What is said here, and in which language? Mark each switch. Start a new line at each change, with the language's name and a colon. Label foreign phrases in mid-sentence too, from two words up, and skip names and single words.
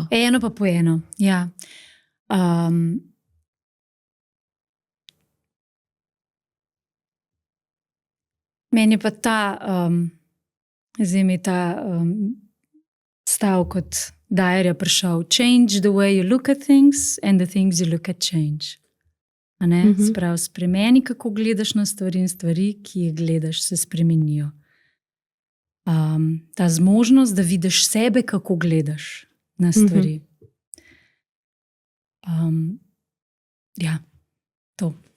Slovenian: Eno pa po eno, ja. Meni je pa zdaj mi je ta stav kot Dyerja prišel.
English: Change the way you look at things and the things you look at change.
Slovenian: Sprav, spremeni, kako gledaš na stvari in stvari, ki jih gledaš, se spremenijo. Ta zmožnost, da vidiš sebe, kako gledaš na stvari. Ja, to.